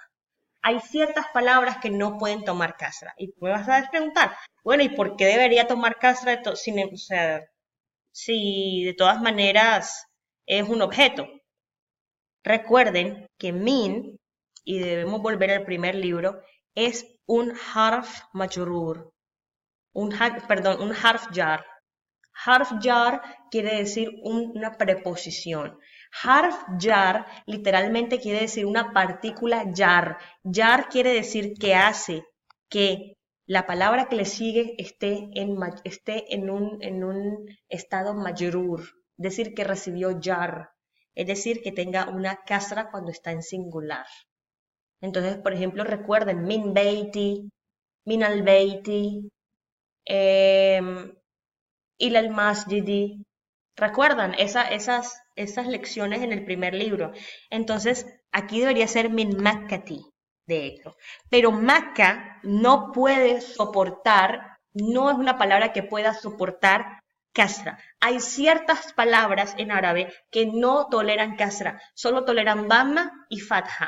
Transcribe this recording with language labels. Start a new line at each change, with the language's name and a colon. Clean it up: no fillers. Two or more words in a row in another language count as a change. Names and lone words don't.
Spanish: Hay ciertas palabras que no pueden tomar kasra. Y me vas a preguntar, bueno, ¿y por qué debería tomar kasra si de todas maneras es un objeto? Recuerden que min, y debemos volver al primer libro, es un
Arabic: حرف مجرور,
Spanish: un
Arabic: حرف جر. حرف جر
Spanish: quiere decir una preposición.
Arabic: حرف جر
Spanish: literalmente quiere decir una partícula jar. Jar quiere decir que hace que la palabra que le sigue esté en un estado majrur, es decir, que recibió jar, es decir, que tenga una kasra cuando está en singular. Entonces, por ejemplo, recuerden
Arabic: من بيتِ، من البيتِ، إلى المسجدِ.
Spanish: ¿Recuerdan esas lecciones en el primer libro? Entonces, aquí debería ser
Arabic: من مكةِ,
Spanish: de hecho. Pero Makka no puede soportar, no es una palabra que pueda soportar kasra. Hay ciertas palabras en árabe que no toleran kasra, solo toleran dhamma y fatha.